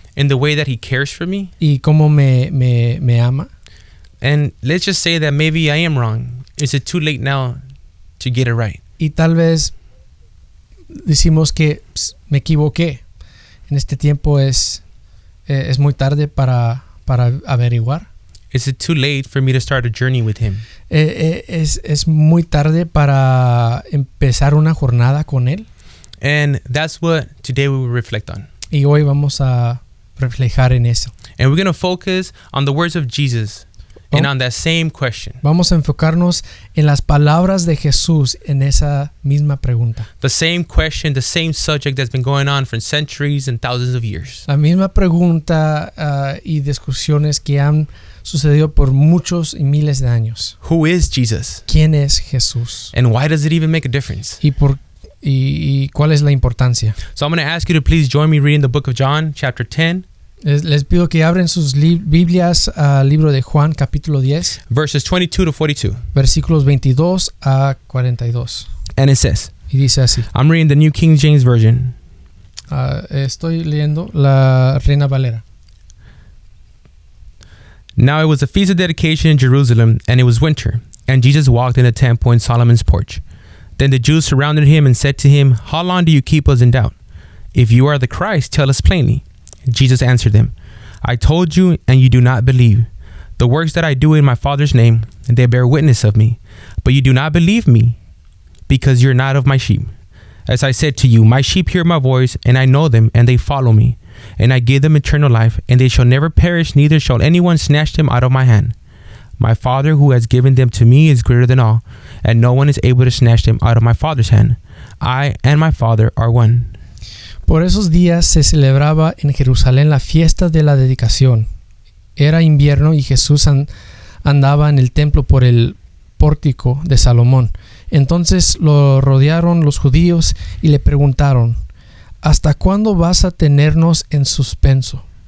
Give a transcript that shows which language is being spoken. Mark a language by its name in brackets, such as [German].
[English] In the way that he cares for me? [Spanish] Y cómo me ama. [English] And let's just say that maybe I am wrong. Is it too late now to get it right? [Spanish] Y tal vez decimos que me equivoqué. En este tiempo es muy tarde para averiguar. [English] Is it too late for me to start a journey with him? [Spanish] Es muy tarde para empezar una jornada con él. [English] And that's what today we will reflect on. [Spanish] Y hoy vamos a reflejar en eso. [English] And we're going to focus on the words of Jesus and on that same question. [Spanish] Vamos a enfocarnos en las palabras de Jesús en esa misma pregunta. [English] The same question, the same subject that's been going on for centuries and thousands of years. [Spanish] La misma pregunta y discusiones que han sucedido por muchos y miles de años. [English] Who is Jesus? [Spanish] ¿Quién es Jesús? [English] And why does it even make a difference? [Spanish] ¿Y cuál es la importancia? [English] So I'm going to ask you to please join me reading the book of John, chapter 10. [Spanish] Les pido que abren sus Biblias al libro de Juan, capítulo 10. [English] Verses 22 to 42. [Spanish] Versículos 22 a 42. [English] And it says, [Spanish] y dice así. [English] I'm reading the New King James Version. [Spanish] Estoy leyendo la Reina Valera. [English] Now it was a feast of dedication in Jerusalem, and it was winter, and Jesus walked in the temple in Solomon's porch. Then the Jews surrounded him and said to him, How long do you keep us in doubt? If you are the Christ, tell us plainly. Jesus answered them, I told you, and you do not believe. The works that I do in my Father's name, they bear witness of me. But you do not believe me, because you're not of my sheep. As I said to you, my sheep hear my voice, and I know them, and they follow me. And I give them eternal life, and they shall never perish, neither shall anyone snatch them out of my hand. My Father who has given them to me is greater than all, and no one is able to snatch them out of my Father's hand. I and my Father are one. [Spanish] Por esos días se celebraba en Jerusalén la fiesta de la dedicación. Era invierno y Jesús andaba en el templo por el pórtico de Salomón. Entonces lo rodearon los judíos y le preguntaron, ¿hasta cuándo vas a tenernos en suspenso?